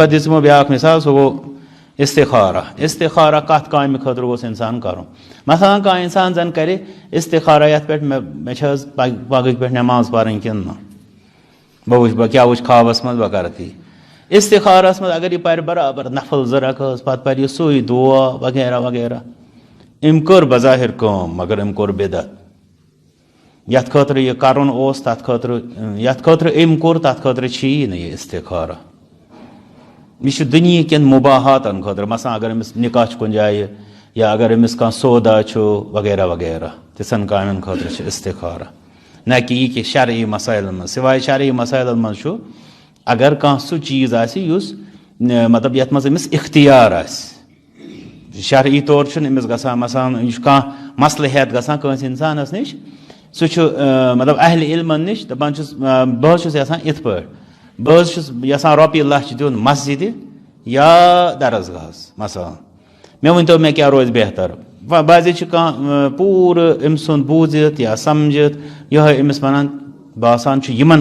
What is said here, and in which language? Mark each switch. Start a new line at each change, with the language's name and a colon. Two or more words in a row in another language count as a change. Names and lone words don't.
Kashmiri: پتہٕ دِژ یِمو بیٛاکھ مثال سُہ گوٚو استخارہ کتھ کامہِ خٲطرٕ گوٚژھ اِنسان کرُن مثلاً کانٛہہ اِنسان زن کرِ استخارہ یتھ پٮ۪ٹھ مےٚ چھِ حظ پگہٕکۍ پٮ۪ٹھ نٮ۪ماز پرٕنۍ کِنہٕ نہ بہٕ کیٛاہ وٕچھِ خوابس منٛز بہٕ کرٕ تی استخارس منٛز اگر یہِ پرِ برابر نفل 2 رکٲژ پتہٕ پرِ یہِ سُے دُعا وغیرہ وغیرہ أمۍ کٔر بظاہر کٲم مگر أمۍ کوٚر بدعت یتھ خٲطرٕ یہِ کرُن اوس تتھ خٲطرٕ یتھ خٲطرٕ أمۍ کوٚر تتھ خٲطرٕ چھُیی نہٕ یہِ استخارہ یہ دنیا کن مباحاتن خاطر مثلا اگر امس نکاح کن جائے یا اگر امس کان سودا وغیرہ وغیرہ تِژھن کامن خاطر استخارہ نہ کہ یہ کہ شرعی مسائل من سوائے شرعی مسائل من اگر کان سہ چیز آس مطلب یت مز امس اختیار آس شرعی طور امس گژھان مثلا یہ کان مسئلہ ہیت گژھان کٲنٛسہِ انسانس نش سہ مطلب اہل علمن نش دپان چھُس بہٕ حظ چھُس یژھان یِتھ پٲٹھۍ بہٕ حظ چھُس یژھان رۄپیہِ لچھ دیُن مسجدِ یا درسگاہس مثلا مےٚ ؤنۍتو مےٚ کیٛاہ روزِ بہتر بعضے چھِ کانٛہہ پوٗرٕ أمۍ سُنٛد بوٗزِتھ یا سمجھِتھ یِہوٚے أمِس وَنان باسان چھُ یِمن